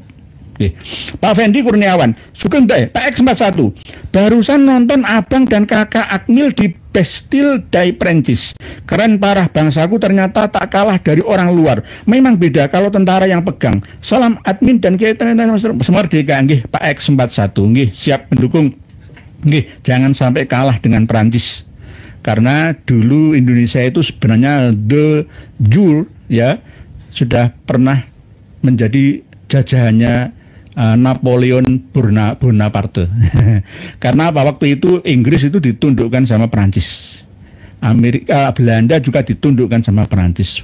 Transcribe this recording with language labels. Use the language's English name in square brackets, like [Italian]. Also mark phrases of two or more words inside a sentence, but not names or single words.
[Indonesian] Oke. Pak Fendi Kurniawan, Sugeng Pak X41, barusan nonton abang dan kakak Akmil di Bastille day Prancis. Keren parah, bangsaku ternyata tak kalah dari orang luar. Memang beda kalau tentara yang pegang. Salam admin dan kita semerdeka, nggih Pak X41, nggih siap mendukung. Nggih, jangan sampai kalah dengan Prancis. Karena dulu Indonesia itu sebenarnya [Latin] de jure [Indonesian] ya sudah pernah menjadi jajahannya Napoleon Bonaparte. Karena apa, waktu itu Inggris itu ditundukkan sama Prancis, Belanda juga ditundukkan sama Prancis.